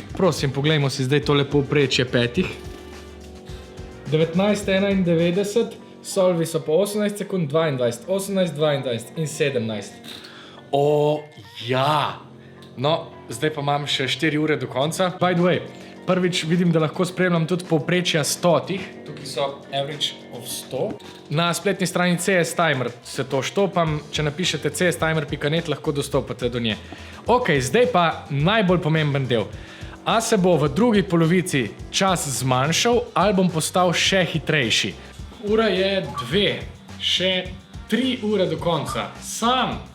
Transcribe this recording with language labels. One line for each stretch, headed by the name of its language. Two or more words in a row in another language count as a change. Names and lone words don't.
Slovenian: Prosim, poglejmo si zdaj tole povprečje petih. 19,91. Solvi so po 18 sekund, 22, 18, 22 in 17. Ja! No, zdaj pa imam še 4 ure do konca.
English: By the way,
Slovenian: prvič vidim, da lahko spremljam tudi povprečja stotih. Tukaj so
English: average of 100.
Slovenian: Na spletni strani CS Timer se to štopam. Če napišete cstimer.net, lahko dostopate do nje. Ok, zdaj pa najbolj pomemben del. A se bo v drugi polovici čas zmanjšal ali bom postal še hitrejši? Ura je 2, še 3 ure do konca. Sam!